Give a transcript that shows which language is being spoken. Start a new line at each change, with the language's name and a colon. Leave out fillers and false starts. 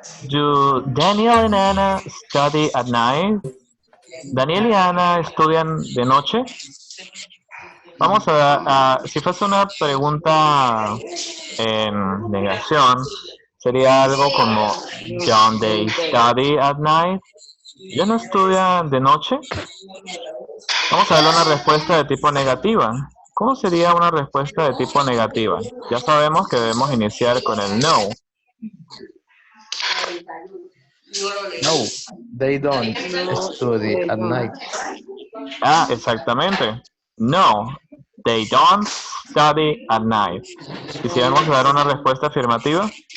English: Do Daniel and Anna study at night?
Spanish: ¿Daniel y Ana estudian de noche? Vamos a si fuese una pregunta en negación, sería algo como
English: Don't they study at night?
Spanish: ¿Ya no estudian de noche? Vamos a darle una respuesta de tipo negativa. ¿Cómo sería una respuesta de tipo negativa? Ya sabemos que debemos iniciar con el no.
English: No, they don't study at night.
Spanish: Ah, exactamente.
English: No, they don't study at night.
Spanish: Quisiéramos dar una respuesta afirmativa.